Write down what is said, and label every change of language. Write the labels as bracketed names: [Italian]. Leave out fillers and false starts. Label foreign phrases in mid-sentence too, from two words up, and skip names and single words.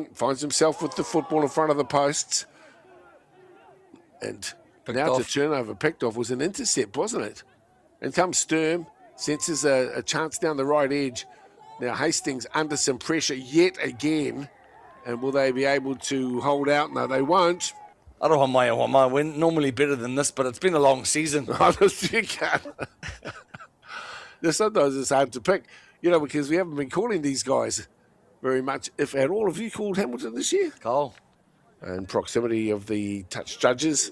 [English] Finds himself with the football in front of the posts. And now the turnover picked off was an intercept, wasn't it? And comes Sturm. Senses a chance down the right edge. Now Hastings under some pressure yet again. And will they be able to hold out? No, they won't. [Māori] Aroha mai o mai. [English] We're normally better than this, but it's been a long season. Honestly, you can't. Sometimes it's hard to pick, you know, because we haven't been calling these guys very much. If at all, have you called Hamilton this year? Cole. And proximity of the touch judges.